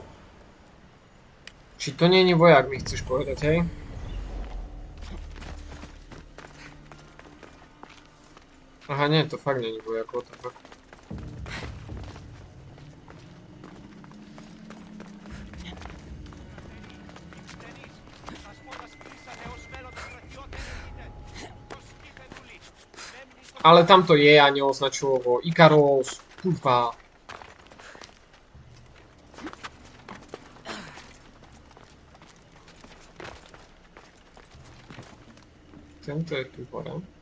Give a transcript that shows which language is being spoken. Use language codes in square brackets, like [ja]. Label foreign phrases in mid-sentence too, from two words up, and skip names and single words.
[sk] Či to nie je vojak, mi chceš povedať, hej? Aha, nie, to fakt nie je vojak, [en] what the fuck. [sk] Ale tam to je a neoznačilo ho. Ikaros, kurva. Tento je tu hore.